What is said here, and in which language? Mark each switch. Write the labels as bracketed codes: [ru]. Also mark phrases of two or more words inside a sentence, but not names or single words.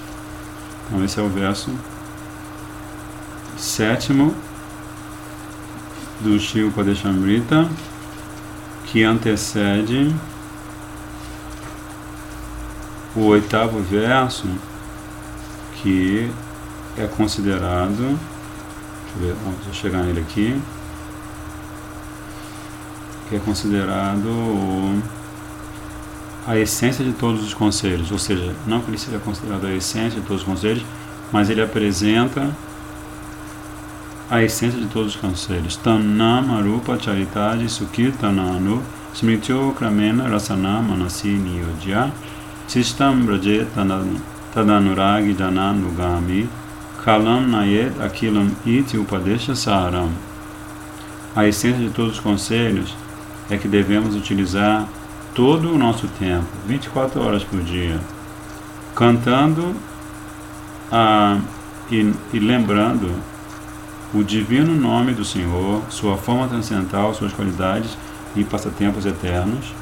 [pt] Então esse é o verso 7º do Shri Upadeshamrita, que antecede o 8º verso, que é considerado, deixa eu chegar nele aqui, que é considerado a essência de todos os conselhos, ou seja, não que ele seja considerado a essência de todos os conselhos, mas ele apresenta a essência de todos os conselhos. [sa] Tannama Rupa Charitadi Sukirtananu Smrityo Kramena Rasana Manasi Niyojya Sistam Braje Tadanuragi Jananugami Kalam Nayet Akilam Iti Upadesha Saram. [pt] A essência de todos os conselhos é que devemos utilizar todo o nosso tempo, 24 horas por dia, cantando e lembrando o divino nome do Senhor, sua forma transcendental, suas qualidades e passatempos eternos.